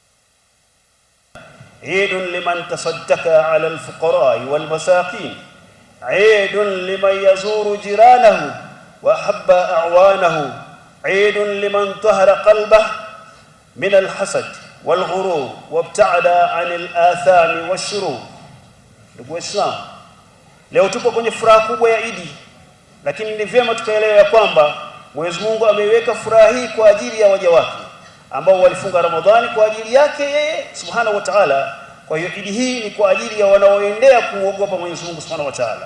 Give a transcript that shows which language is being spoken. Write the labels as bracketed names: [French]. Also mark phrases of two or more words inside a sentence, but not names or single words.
[Arabic] عيد لمن تصدق على الفقراء والمساكين، عيد لمن يزور جيرانه وأحب أعوانه، عيد لمن طهر قلبه من الحسد والغرور وابتعد عن الآثام والشرور. [Swahili] Ndugu Waislamu, leo tupo kwenye furaha kubwa ya Idi, lakini ni vyema tukaelewa ya kwamba Mwenyezi Mungu ameiweka furaha hii kwa ajili ya waja wake ambao walifunga Ramadhani kwa ajili yake yeye [Arabic] سبحانه وتعالى. [Swahili] Kwa hiyo Idi hii ni kwa ajili ya wanaoendea kuogopa Mwenyezi Mungu [Arabic] سبحانه وتعالى.